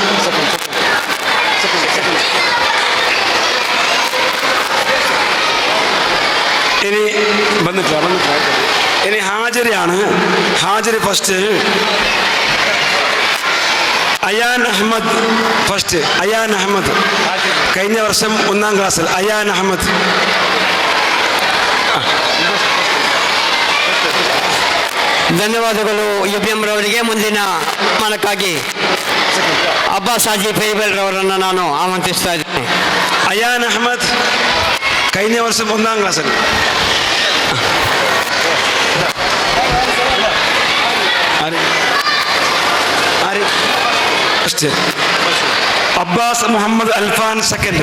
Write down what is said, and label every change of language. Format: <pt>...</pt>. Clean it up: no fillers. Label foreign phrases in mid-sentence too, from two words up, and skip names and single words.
<ml>ഇനി ഇനി ഹാജരിയാണ്. ഹാജരി ഫസ്റ്റ് അയാൻ അഹമ്മദ്. ഫസ്റ്റ് അയാൻ അഹമ്മദ്, കഴിഞ്ഞ വർഷം 1ാം ക്ലാസ്സിൽ അയാൻ അഹമ്മദ്.</ml> <kn>ಧನ್ಯವಾದಗಳು UPM ರವರಿಗೆ. ಮುಂದಿನ ಮಾನಕ್ಕಾಗಿ ಅಬ್ಬಾಸ್ ಹಾಜಿ ಫೈಬಲ್ ರವರನ್ನು ನಾನು ಆಮಂತ್ರಿಸ್ತಾ ಇದ್ದೇನೆ.</kn> <ml>അയാൻ അഹമ്മദ് കഴിഞ്ഞ വർഷം 1ാം ക്ലാസ്സിൽ. അബ്ബാസ് മുഹമ്മദ് അൽഫാൻ സെക്കൻഡ്.</ml>